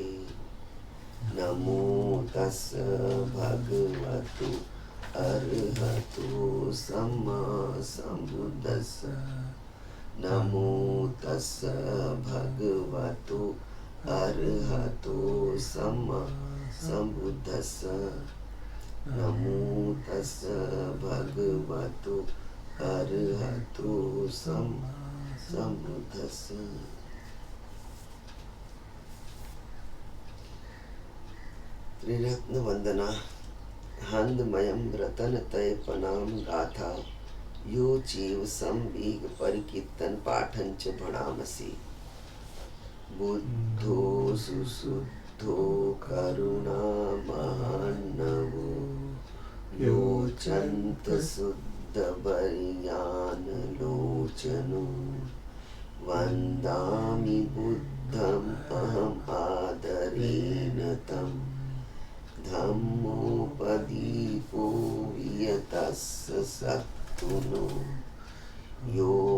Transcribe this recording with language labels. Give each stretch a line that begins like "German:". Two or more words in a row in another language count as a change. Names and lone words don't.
Pali: namo tassa bhagavato arahato samma sambuddhassa namo tassa bhagavato arahato samma sambuddhassa namo tassa bhagavato arahato samma sambuddhassa. त्रिरत्न वंदना हंदमयम रतन तय पनाम गाथा यो चीव संवीग परिकीर्तन पाठन च भणामसि बुद्धो सुशुद्धो करुणा महान्नवो लोचन्त शुद्ध बर्यान लोचनो वन्दामि बुद्धम् अहम् आदरेण तम् धम्मोपदीपो वियतस्य सत्तुनो यो